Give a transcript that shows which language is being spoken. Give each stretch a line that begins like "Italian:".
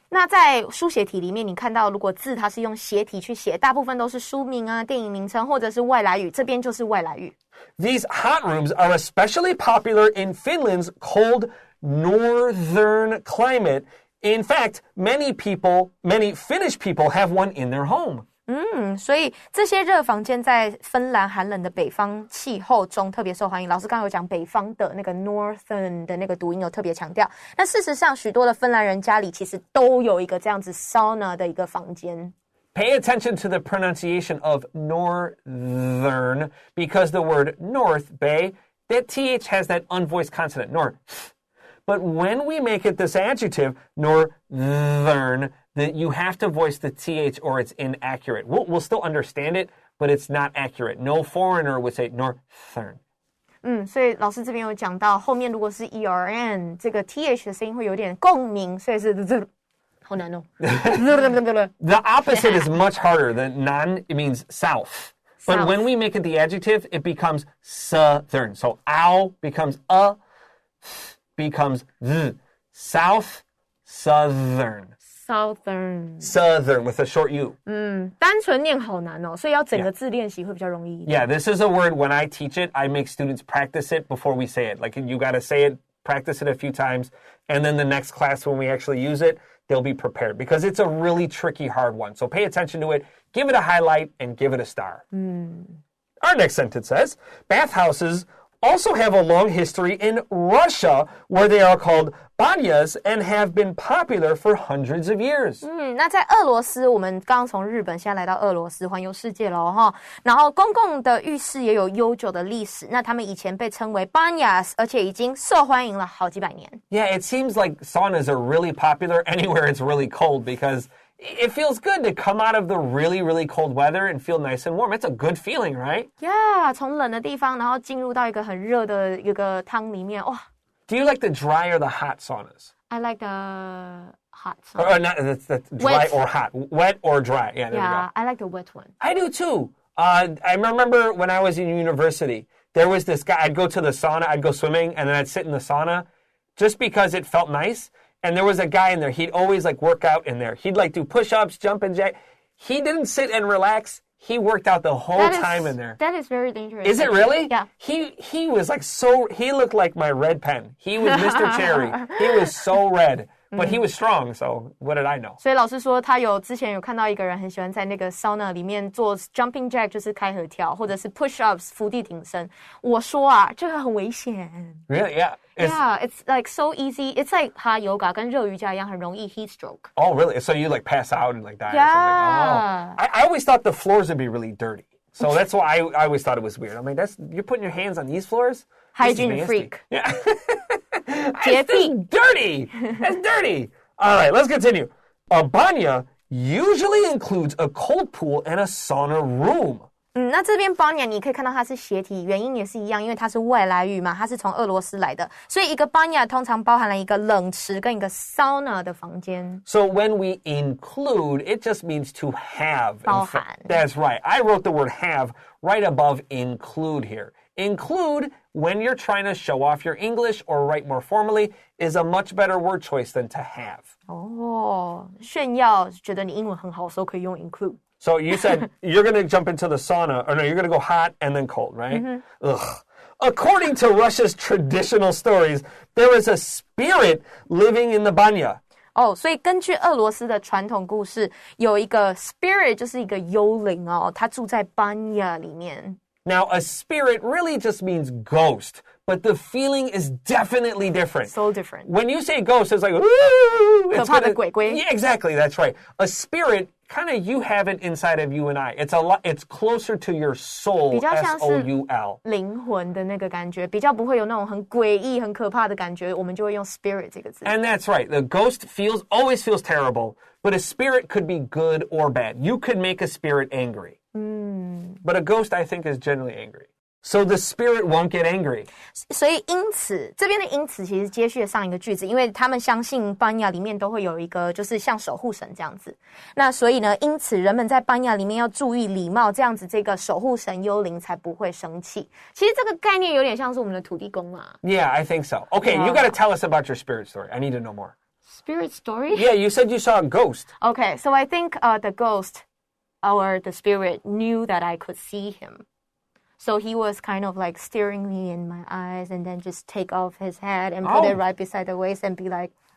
Chinese: 那在书写体里面，你看到如果字它是用斜体去写，大部分都是书名啊、电影名称或者是外来语，这边就是外来语。
English: These hot rooms are especially popular in Finland's cold northern climate. In fact, many Finnish people have one in their home.
Chinese: 所以这些热房间在芬兰寒冷的北方气候中特别受欢迎。老师刚刚有讲北方的那个 northern 的那个读音有特别强调。那事实上，许多的芬兰人家里其实都有一个这样子 sauna 的一个房间。
English: Pay attention to the pronunciation of northern because the word north, bay, that th has that unvoiced consonant, north. But when we make it this adjective, northern, that you have to voice the th or it's inaccurate. We'll still understand it, but it's not accurate. No foreigner would say northern.
Chinese: 所以老师这边有讲到，后面如果是 ERN， 这个 TH 的声音会有点共鸣，所以是好难哦。
English: The opposite is much harder. The nan, it means south. But when we make it the adjective, it becomes southern. So ow becomes becomes th. South, southern. Southern with a short U.
Chinese: 单纯念好难哦，所以要整个字练习会比较容易一点。
English: Yeah, this is a word when I teach it, I make students practice it before we say it. Like you got to say it, practice it a few times, and then the next class when we actually use it, they'll be prepared because it's a really tricky, hard one. So pay attention to it, give it a highlight, and give it a star. Our next sentence says, bathhouses also have a long history in Russia where they are called banyas and have been popular for hundreds of years.
Chinese: 那在俄罗斯，我们刚刚从日本现在来到俄罗斯环游世界了哈。然后公共的浴室也有悠久的历史，那他们以前被称为 banyas， 而且已经受欢迎了好几百年。
English: Yeah, it seems like saunas are really popular anywhere it's really cold because it feels good to come out of the really, really cold weather and feel nice and warm. It's a good feeling, right?
Chinese: Yeah, 从冷的地方，然后进入到一个很热的一个汤里面，哇。
English: Do you like the dry or the hot saunas? I like the hot sauna. Or not, that's dry or hot. Wet or dry. Yeah, there you go. I like the wet one. I do too. I remember when I was in university, there was this guy, I'd go to the sauna, I'd go swimming, and then I'd sit in the sauna just because it felt nice. And there was a guy in there, he'd always like work out in there. He'd like do push-ups, jump and jack. He didn't sit and relax. He worked out the whole time in there. That is very dangerous. Is it really? Yeah. He was like he looked like my red pen. He was Mr. Cherry. He was so red. But he was strong, so what did I know?
Chinese: 所以老师说他之前有看到一个人很喜欢在那个 sauna 里面做 jumping jack， 就是开合跳，或者是 push ups 伏地挺身。我说啊，这个很危险。
English: Really? Yeah. It's like so easy. It's like hot yoga
Chinese: 跟热瑜伽一样，很容易
English: heat stroke. Oh, really? So you like pass out and like die Yeah. or something? Oh. I always thought the floors would be really dirty. So that's why I always thought it was weird. I'm like, you're putting your hands on these floors? Hygiene freak. Yeah. It's dirty. That's dirty. All right, let's continue. A banya usually includes a cold pool and a sauna room.
Chinese: 那这边 banya 你可以看到它是斜体，原因也是一样，因为它是外来语嘛，它是从俄罗斯来的，所以一个 banya 通常包含了一个冷池跟一个 sauna 的房间。
English: So when we include, it just means to have.
Chinese: 包含。
English: That's right. I wrote the word have right above include here. Include, when you're trying to show off your English or write more formally, is a much better word choice than to have.
Chinese: 炫耀，觉得你英文很好的时候可以用 include.
English: So you said you're going to jump into the sauna, or no, you're going to go hot and then cold, right? Ugh. According to Russia's traditional stories, there is a spirit living in the banya.
Chinese: 所以根据俄罗斯的传统故事，有一个 spirit 就是一个幽灵它住在 banya 里面。
English: Now, a spirit really just means ghost, but the feeling is definitely different. So different. When you say ghost, it's like, ooh!
Chinese: 可怕的鬼鬼。
English: Yeah, exactly, that's right. A spirit, kind of you have it inside of you and I. It's closer to your soul,
Chinese: 比较像是
English: S-O-U-L.
Chinese: 灵魂的那个感觉，比较不会有那种很诡异、很可怕的感觉，我们就会用 spirit 这个字。
English: And that's right. The ghost always feels terrible, but a spirit could be good or bad. You could make a spirit angry. But a ghost, I think, is generally angry. So the spirit won't get angry.
Chinese: 所以因此，这边的因此其实接续了上一个句子，因为他们相信班亚里面都会有一个就是像守护神这样子。那所以呢，因此人们在班亚里面要注意礼貌，这样子这个守护神幽灵才不会生气。其实这个概念有点像是我们的土地公嘛。
English: Yeah, I think so. Okay, you got to tell us about your spirit story. I need to know more. Spirit story? Yeah, you said you saw a ghost. Okay, so I think the ghost or the spirit knew that I could see him. So he was kind of like staring me in my eyes and then just take off his hat and put it right beside the waist and be like...